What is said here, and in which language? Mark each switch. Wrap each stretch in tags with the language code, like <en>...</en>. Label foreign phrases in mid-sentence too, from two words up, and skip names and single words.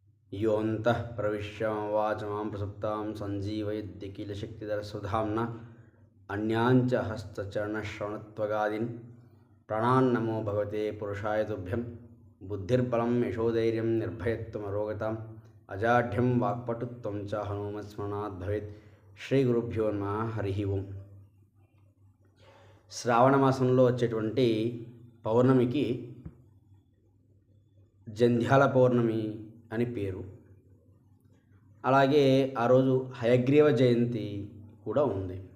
<sa>योऽन्तः प्रविश्य मम वाचमां प्रसुप्तां सञ्जीवयत्यखिलशक्तिधरस्वधाम्ना अन्याञ्च हस्तचरणश्रवणत्वगादीन् प्राणान्नमो भगवते पुरुषाय तुभ्यं। बुद्धिर्बलं यशोधैर्यं निर्भयत्वमरोगताम् अजाढ्यं वाक्पटुत्वं च हनुमत्स्मरणात् भवेत्। శ్రీగురుభ్యో నమః. హరి ఓం.</sa> <te>శ్రావణ మాసంలో వచ్చేటువంటి పౌర్ణమికి జంధ్యాల పౌర్ణమి అని పేరు. అలాగే ఆ రోజు హయగ్రీవ జయంతి కూడా ఉంది.</te>